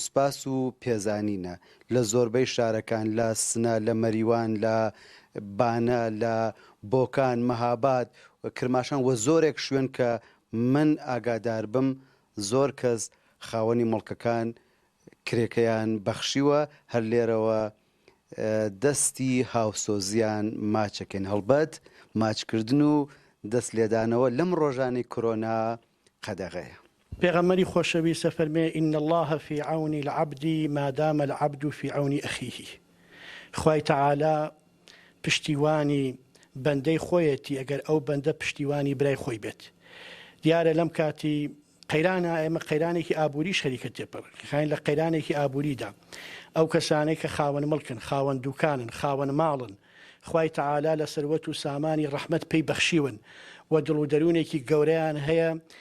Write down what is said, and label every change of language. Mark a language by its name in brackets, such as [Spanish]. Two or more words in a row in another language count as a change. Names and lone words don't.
[Central Kurdish] سپاس و پێزانینە لە زۆربەی شارەکان لە سنە لە مەریوان لە بانە لە بۆکان مەهاباد کرماشان وە زۆرێک شوێن کە من ئاگادار بم زۆر کەس خاوەنی مڵکەکان کرێکەیان بەخشیوە هەر لێرەوە دەستی هاوسۆزیان ماچەکەن هەڵبەت ماچکردن و دەست لێدانەوە لەم ڕۆژانی کۆرۆنا قەدەغەیە پێغەمبەری خۆشەویستە فەرمێ [Arabic] ئین الله في عون العبد ما دام العبد في عون أخيه [Central Kurdish] خوای تەعالا پشتیوانی بەندەی خۆیەتی ئەگەر ئەو بەندە پشتیوانی برای خۆی بێت دیارە لەم کاتی قەیرانە ئێمە قەیرانێکی ئابووری شەریکە تێپەڕ خاین لە قەیرانێکی ئابووریدا ئەو کەسانەی کە خاوەن مڵکن خاوەن دوکانن خاوەن ماڵن خوای تەعالا لە سەروەت و سامانی ڕەحمەت پێی بەخشیون و دڵ و دەروونێکی گەورەیان هەیە